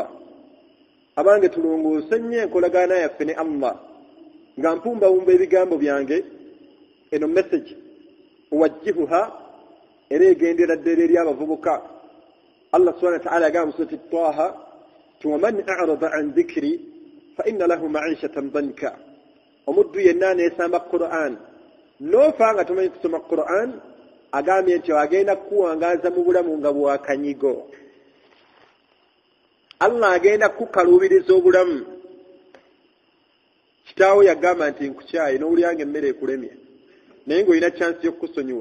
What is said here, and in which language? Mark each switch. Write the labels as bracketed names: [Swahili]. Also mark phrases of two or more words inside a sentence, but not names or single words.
[Ganda] Abange tulunguuse nnyo enkolagana yaffe ne Allah, nga mpumbawumba ebigambo byange. Eno message uwajjihuha era egendera ddala eri abavubuka. Allah [Arabic] سبحانه وتعالى [Ganda] yagamba mu surati Taha, [Arabic] ومن أعرض عن ذكري فإن له معيشة ضنكا. [Ganda] Omuddu yenna aneesamba Qur'an n'ofa nga tomanyi kusoma Qur'an, agambye nti agenda kukuwangaaza mu bulamu nga bwakanyigo. Allah agenda kukaluubiriza obulamu. Kitaawo yagamba nti nkukyaye n'olyanga emmere ekulemye naye ng'olina chansi y'okukusonyiwa.